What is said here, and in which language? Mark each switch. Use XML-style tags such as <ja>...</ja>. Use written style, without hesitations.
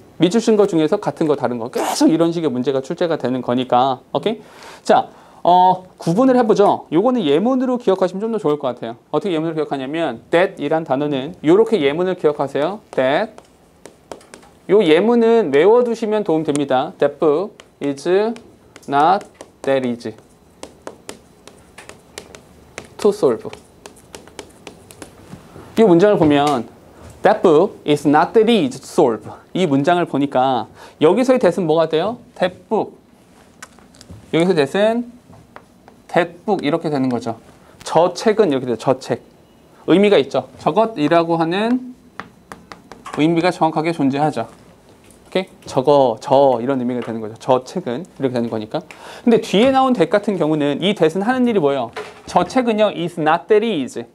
<ko>미주신 거 중에서 같은 거 다른 거 계속 이런 식의 문제가 출제가 되는 거니까. 오케이? 자, 구분을 해보죠. 요거는 예문으로 기억하시면 좀 더 좋을 것 같아요. 어떻게 예문으로 기억하냐면 that 이란 단어는 이렇게 예문을 기억하세요.</ko> <en>that.</en> <ko>요 예문은 외워두시면 도움 됩니다.</ko> <en>That book is not that easy to solve.</en> <ko>이 문장을 보면</ko> <en>That book is not that easy to solve.</en> <ko>이 문장을 보니까 여기서의 that은 뭐가 돼요?</ko> <en>That book.</en> <ko>여기서 that은</ko> <en>that book</en> <ko>이렇게 되는 거죠. 저 책은 이렇게 돼요. 저 책. 의미가 있죠. 저것이라고 하는 의미가 정확하게 존재하죠. 오케이? 저 이런 의미가 되는 거죠. 저 책은 이렇게 되는 거니까. 근데 뒤에 나온 that 같은 경우는 이 that은 하는 일이 뭐예요? 저 책은요</ko> <en>is not that easy.</en>